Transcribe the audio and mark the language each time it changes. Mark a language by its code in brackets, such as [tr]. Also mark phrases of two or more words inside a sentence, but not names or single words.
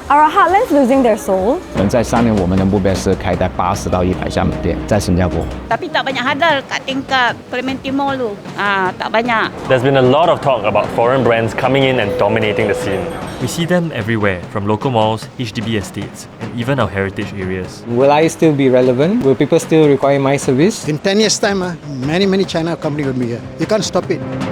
[en] Are our heartlands losing their soul? [zh] 在3年，我们的目标是开在80到100家门店，在新加坡。 [ms] Tapi tak banyak hadal kat tingkat Clementi Mall tu. Tak banyak. [en] There's been a lot of talk about foreign brands coming in and dominating the scene. We see them everywhere, from local malls, HDB estates, and even our heritage areas. Will I still be relevant? Will people still require my service? In 10 years' time, many China companies will be here. You can't stop it.